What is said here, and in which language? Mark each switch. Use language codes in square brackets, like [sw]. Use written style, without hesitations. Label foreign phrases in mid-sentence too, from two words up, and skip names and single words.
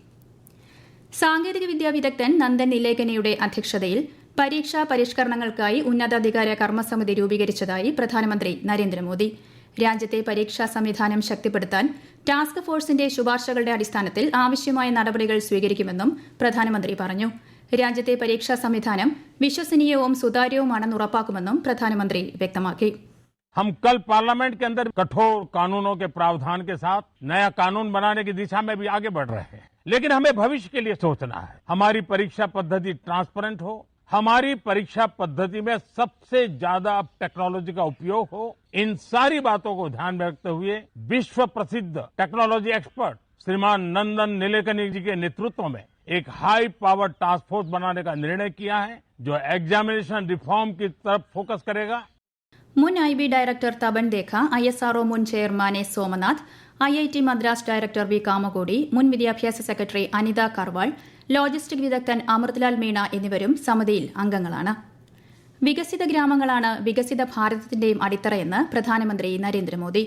[ml] സാങ്കേതികവിദ്യാ വിദഗ്ധൻ നന്ദൻ നിലേകനിയുടെ അധ്യക്ഷതയിൽ പരീക്ഷാ പരിഷ്കരണങ്ങൾക്കായി ഉന്നതാധികാര കർമ്മസമിതി രൂപീകരിച്ചതായി പ്രധാനമന്ത്രി നരേന്ദ്രമോദി. രാജ്യത്തെ പരീക്ഷാ സംവിധാനം ശക്തിപ്പെടുത്താൻ [en] task force [ml] ശുപാർശകളുടെ അടിസ്ഥാനത്തിൽ ആവശ്യമായ നടപടികൾ സ്വീകരിക്കുമെന്നും പ്രധാനമന്ത്രി പറഞ്ഞു. രാജ്യത്തെ പരീക്ഷാ സംവിധാനം വിശ്വസനീയവും സുതാര്യവുമാണെന്ന് ഉറപ്പാക്കുമെന്നും പ്രധാനമന്ത്രി വ്യക്തമാക്കി. [hi] हम कल पार्लियामेंट के अंदर कठोर कानूनों के प्रावधान के साथ नया कानून बनाने की दिशा में भी आगे बढ़ रहे हैं, लेकिन हमें भविष्य के लिए सोचना है. हमारी परीक्षा पद्धति ट्रांसपेरेंट हो, हमारी परीक्षा पद्धति में सबसे ज्यादा टेक्नोलॉजी का उपयोग हो. इन सारी बातों को ध्यान में रखते हुए विश्व प्रसिद्ध [en] technology expert [hi] श्रीमान नंदन निलेकनी जी के नेतृत्व में एक [en] high power task force [hi] बनाने का निर्णय किया है, जो [en] examination reform [hi] की तरफ फोकस करेगा. [ml] മുൻ IB ഡയറക്ടർ തപൻ ദേഖ, ISRO മുൻ ചെയർമാൻ എസ് സോമനാഥ്, IIT മദ്രാസ് ഡയറക്ടർ വി കാമകോടി, മുൻ വിദ്യാഭ്യാസ സെക്രട്ടറി അനിത കർവാൾ, ലോജിസ്റ്റിക് വിദഗ്ധൻ അമൃത്ലാൽ മീണ എന്നിവരും സമിതിയിൽ അംഗങ്ങളാണ്. വികസിത ഗ്രാമങ്ങളാണ് വികസിത ഭാരതത്തിന്റെയും അടിത്തറയെന്ന് പ്രധാനമന്ത്രി നരേന്ദ്രമോദി.